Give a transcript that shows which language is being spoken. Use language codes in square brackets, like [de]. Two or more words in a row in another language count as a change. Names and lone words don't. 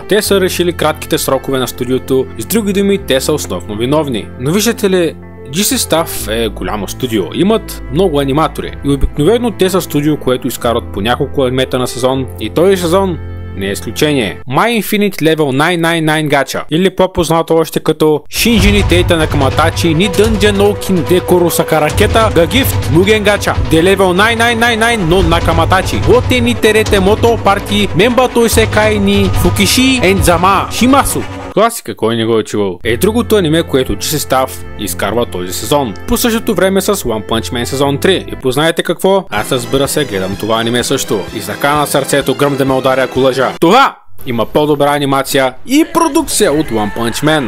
[bg] Те са решили кратките срокове на студиото и с други думи те са основно виновни. Но виждате ли, GC Staff е голямо студио, имат много аниматори и обикновено те са студио, което изкарват по няколко анимета на сезон, и този сезон не е изключение. My Infinite Level 999 Gacha, или по-познато още като Shinji ni Teita Nakamatouchi ni Dungeon no Kin Dekoro Sakaraketa ga Gift Mugen Gacha de Level 9999 no Nakamatouchi Ote ni Terete Moto Party Memba to Isekai ni Fukishi Enzama Shimasu. Класика, кой не го е чувал. Е другото аниме, което GC Staff изкарва този сезон. По същото време с One Punch Man сезон 3. И познаете какво? Аз разбира се гледам това аниме също. И зака на сърцето гръм да ме ударя, ако лъжа. Това има по-добра анимация и продукция от One Punch Man.